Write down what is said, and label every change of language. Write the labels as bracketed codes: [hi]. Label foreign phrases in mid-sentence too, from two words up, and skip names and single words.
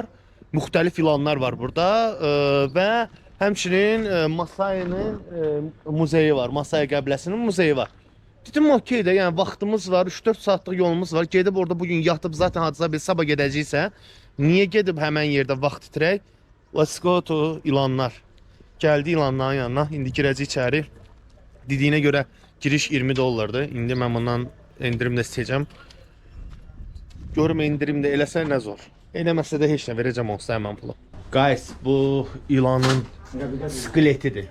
[az] Müxtəlif ilanlar var burada və həmçinin Masayinin muzeyi var, Masaya qəbiləsinin muzeyi var. Dedim, okey də, yəni vaxtımız var, 3-4 saatlıq yolumuz var. Gedib orada bugün yatıb, zaten Hacızadeyə sabah gedəcəksə, niyə gedib həmən yerdə vaxt itirək? [en] Let's go to ilanlar. [az] Gəldi ilanların yanına, indi girəcək içəri. Dediyinə görə giriş $20'dır. İndi mən bundan endirim də istəyəcəm. Görüm endirim də eləsə nə zor. Eləməsə də heç nə verəcəm olsa həmən pulu. Guys, bu ilanın skeletidir.